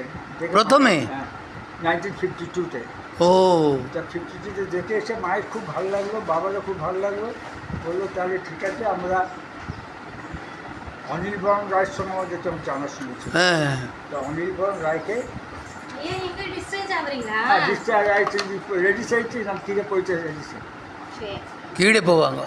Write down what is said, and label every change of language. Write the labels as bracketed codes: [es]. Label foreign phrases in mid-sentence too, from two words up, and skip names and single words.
[bn] প্রথমে? হ্যাঁ, 1952-তে। ও তা 52-তে দেখে এসে মায়ের খুব ভালো লাগলো, বাবারও খুব ভালো লাগলো। বললো তাহলে ঠিক আছে, আমরা অনিল বরণ রায়ের সঙ্গে আমার যেতে জানা শুনেছি। হ্যাঁ, তা অনিল বরণ রায়কে [ta] ஏன் எங்க டிஸ்டன்ஸ் ஆகுறீங்களா? டிஸ்சார்ஜ் ஆகிடுச்சு, இப்போ ரெடி ஆகிடுச்சு, நம்ம கீழே போயிட்டு ரெடி. சரி. கீழே போவாங்க.